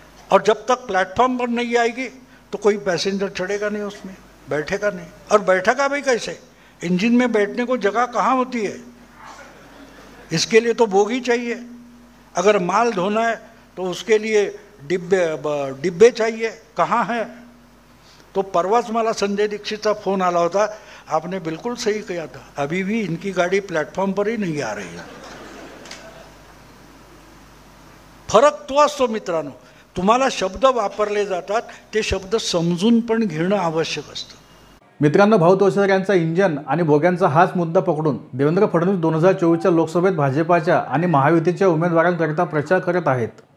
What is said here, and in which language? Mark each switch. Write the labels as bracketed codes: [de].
[hi] और जब तक प्लेटफॉर्म पर नहीं आएगी तो कोई पैसेंजर चढ़ेगा नहीं, उसमें बैठेगा नहीं. और बैठेगा भी कैसे? इंजन में बैठने को जगह कहाँ होती है? इसके लिए तो बोगी चाहिए. अगर माल धोना है तो उसके लिए डिब्बे चाहिए, कहाँ है? [mr] तो परवाच मला संजय दीक्षितचा फोन आला होता. [hi] आपने बिल्कुल सही किया था, अभी भी इनकी गाड़ी प्लेटफॉर्म पर ही नहीं आ रही है. [mr] फरक तो असतो मित्रांनो, तुम्हाला शब्द वापरले जातात, ते शब्द समजून पण घेणं आवश्यक असतं. मित्रांनो, भाऊ तोषर यांचा इंजन आणि भोग्यांचा हाच मुद्दा पकडून देवेंद्र फडणवीस 2024च्या लोकसभेत भाजपाच्या आणि महायुतीच्या उमेदवारांकरिता प्रचार करत आहेत.